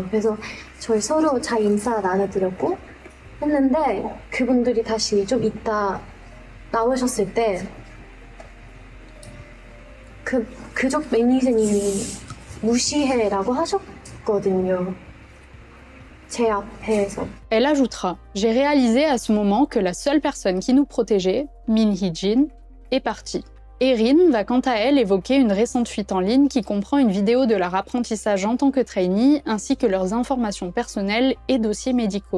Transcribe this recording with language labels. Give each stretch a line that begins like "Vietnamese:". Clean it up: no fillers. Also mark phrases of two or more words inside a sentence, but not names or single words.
Korean: 그래서 저희 서로 잘 인사 나눠드렸고 했는데 그분들이 다시 좀 이따 나오셨을 때 그쪽 매니저님이 무시해라고 하셨거든요. 제 앞에서.
French: Elle ajoutera « J'ai réalisé à ce moment que la seule personne qui nous protégeait, Min Hee-jin, est partie. » Erin va quant à elle évoquer une récente fuite en ligne qui comprend une vidéo de leur apprentissage en tant que trainee ainsi que leurs informations personnelles et dossiers médicaux.